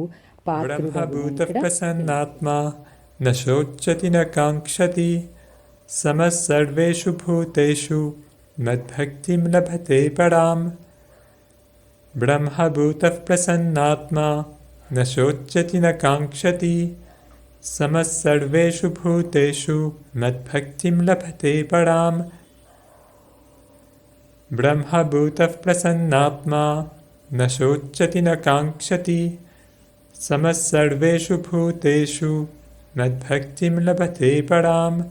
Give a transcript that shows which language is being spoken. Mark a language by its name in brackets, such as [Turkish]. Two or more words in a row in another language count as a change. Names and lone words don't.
[Sanskrit] బ్రహ్మభూతప్రసన్నాత్మా న శోచ్యతి న కాంక్షతి సమः సర్వేషు భూతేషు మద్భక్తిం లభతే పరాం. బ్రహ్మభూతప్రసన్నాత్మా న శోచ్యతి న కాంక్షతి సమः सर्वेषु भूतेषु मद्भक्तिं लभते परां. ब्रह्मभूतः प्रसन्नात्मा न शोच्यति न काङ्क्षति समः सर्वेषु भूतेषु मद्भक्तिं लभते परां.